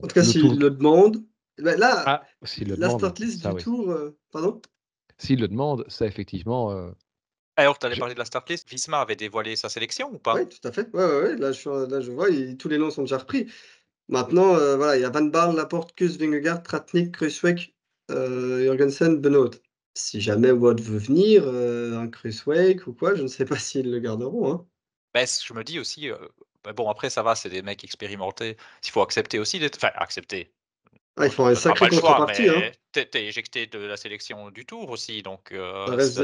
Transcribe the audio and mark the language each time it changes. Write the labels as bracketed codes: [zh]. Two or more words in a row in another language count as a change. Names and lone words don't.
[fr] En tout cas, le Tour. s'il le demande, là, Ah, s'il le la demande, oui, [en] start list [fr] ça du oui. Tour, pardon? S'il le demande, ça effectivement, Alors, tu allais je- parler de la [en] start list, [fr] Visma avait dévoilé sa sélection ou Oui, pas? tout à fait. Ouais, ouais, ouais, là, je vois, tous les noms sont déjà repris. Maintenant, voilà, il y a Van Baarle, Laporte, Kuss, Vingegaard, Tratnik, Kruijswijk, Jorgensen, Benoot. Si jamais Wout veut venir, un Kruijswijk ou quoi, je ne sais pas s'ils le garderont, hein. Bah, je me dis aussi, bah, bon après ça va, c'est des mecs expérimentés. Il faut accepter aussi d'être, enfin accepter. Ah, il Bon, faut une tu as pas sacrée le choix, contrepartie, hein. mais tu es éjecté de la sélection du Tour aussi, donc ça